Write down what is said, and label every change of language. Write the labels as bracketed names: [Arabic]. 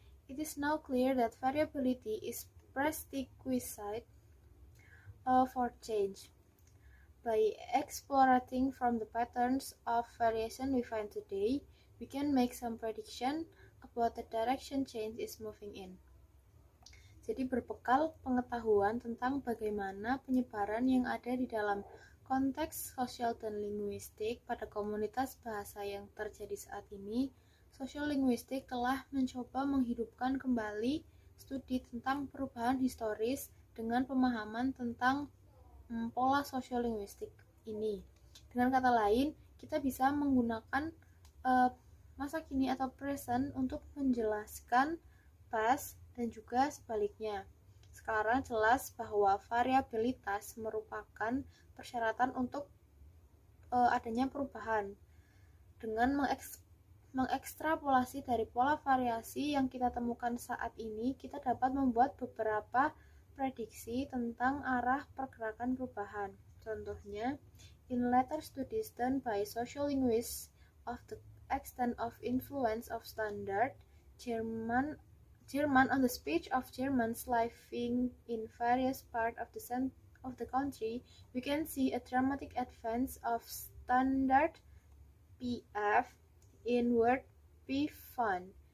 [English] It is now clear that variability is prerequisite for change. By exploring from the patterns of variation we find today, we can make some prediction about the direction change is moving in. [Indonesian] Jadi berbekal pengetahuan tentang bagaimana penyebaran yang ada di dalam konteks sosial dan linguistik pada komunitas bahasa yang terjadi saat ini, sosial linguistik telah mencoba menghidupkan kembali studi tentang perubahan historis dengan pemahaman tentang pola sosial linguistik ini. Dengan kata lain, kita bisa menggunakan masa kini atau present untuk menjelaskan past dan juga sebaliknya. Sekarang jelas bahwa variabilitas merupakan persyaratan untuk adanya perubahan. Dengan mengekstrapolasi dari pola variasi yang kita temukan saat ini, kita dapat membuat beberapa prediksi tentang arah pergerakan perubahan. [English] Contohnya, in later studies done by social linguists of the extent of influence of standard German on the speech of Germans living in various parts of the country, we can see a dramatic advance of standard PF in word PFUND,